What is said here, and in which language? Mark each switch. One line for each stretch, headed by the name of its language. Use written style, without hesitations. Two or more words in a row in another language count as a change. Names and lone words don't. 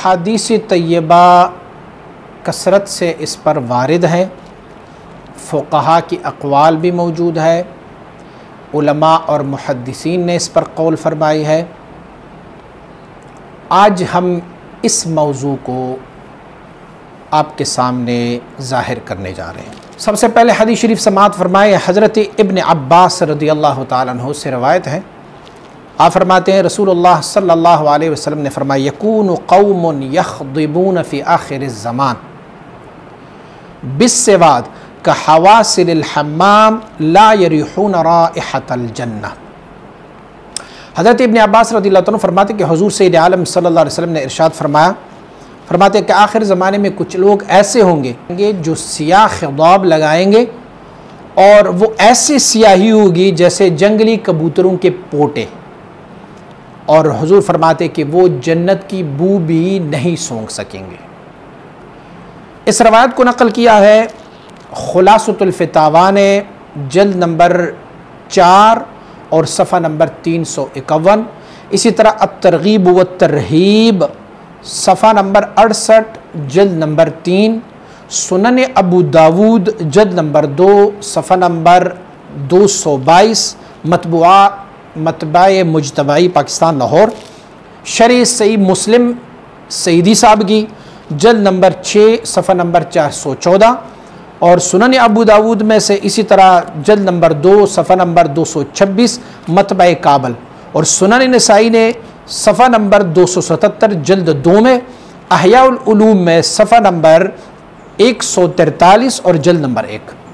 Urdu: حدیث طیبہ کثرت سے اس پر وارد ہے، فقہاء کی اقوال بھی موجود ہے، علماء اور محدثین نے اس پر قول فرمائی ہے. آج ہم اس موضوع کو آپ کے سامنے ظاہر کرنے جا رہے ہیں. سب سے پہلے حدیث شریف سماعت فرمائے. حضرت ابن عباس
Arabic: رضي الله تعالى عنه
Urdu: سے روایت ہے، آپ فرماتے ہیں رسول اللہ
Arabic: صلى الله عليه وسلم
Urdu: نے فرمایا,
Arabic: يكون قوم يخضبون في آخر الزمان بالسواد كحواصل الحمام لا يريحون رائحة الجنة.
Urdu: حضرت ابن عباس
Arabic: رضي الله عنه
Urdu: فرماتے کہ حضور سید عالم
Arabic: صلى الله عليه وسلم
Urdu: نے ارشاد فرمایا، فرماتے کہ آخر زمانے میں کچھ لوگ ایسے ہوں گے جو سیاہ خضاب لگائیں گے اور وہ ایسی سیاہی ہوگی جیسے جنگلی کبوتروں کے پوٹے، اور حضور فرماتے کہ وہ جنت کی بو بھی نہیں سونگھ سکیں گے. اس روایت کو نقل کیا ہے خلاصۃ الفتاوی نے جلد نمبر 4 اور صفحہ نمبر 351. اسی طرح الترغیب و الترہیب صفحہ نمبر 68 جلد نمبر 3، سنن ابو داؤد جلد نمبر 2 صفحہ نمبر 222, مطبع مجتبائی پاکستان لاہور، شرح صحیح مسلم سعیدی صاحب کی جلد نمبر 6 صفحہ نمبر 414، اور سنن ابو داؤد میں سے اسی طرح جلد نمبر 2 صفحہ نمبر 226 مطبع کابل، اور سنن نسائی نے صفحہ نمبر 277 جلد 2 میں، احیاء العلوم میں صفحہ نمبر 143 اور جلد نمبر 1.